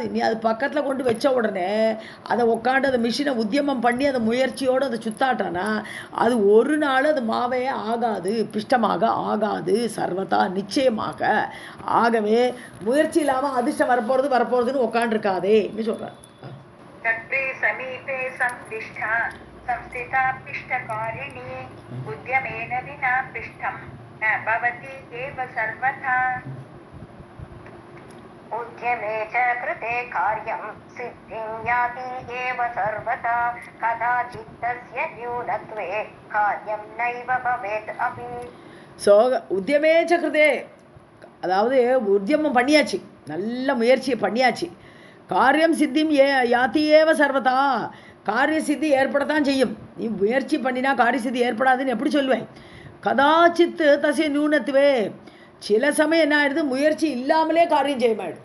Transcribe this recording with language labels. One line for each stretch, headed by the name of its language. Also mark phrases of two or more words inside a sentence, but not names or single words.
Tamil: நீ அது பக்கத்தில் கொண்டு வச்ச உடனே அதை உட்காந்து அந்த மிஷினை உத்தியமம் பண்ணி அதை முயற்சியோடு அதை சுத்தாட்டானா அது ஒரு நாள் அது மாவே ஆகாது, பிஷ்டமாக ஆகாது, சர்வதா நிச்சயமாக. ஆகவே முயற்சி இல்லாமல் அதிர்ஷ்டம் வரப்போகிறதுன்னு உட்காண்டிருக்காதேன்னு சொல்கிறார்.
Sanskrit: समीपे संविष्टा संस्थिता पिष्टकारिणी उद्यमेन विना पिष्टं न भवति एव सर्वथा. उद्यमे च कृते कार्यं सिद्धिं याति एव सर्वथा कदाचित् तस्य न्यूनत्वे कार्यं नैव भवेत् अपि.
Tamil: ஸோ
Sanskrit: उद्यमे च कृते,
Tamil: அதாவது உத்தியமம் பண்ணியாச்சு, நல்ல முயற்சியை பண்ணியாச்சு.
Sanskrit: कार्यं सिद्धिं याति एव सर्वथा,
Tamil: காரிய சித்தி ஏற்படத்தான் செய்யும். நீ முயற்சி பண்ணினா காரிய சித்தி ஏற்படாதுன்னு எப்படி சொல்லுவேன்?
Sanskrit: कदाचित् तस्य न्यूनत्वे,
Tamil: சில சமயம் என்ன ஆகிடுது, முயற்சி இல்லாமலே காரியம் செய்யமாயிடுது.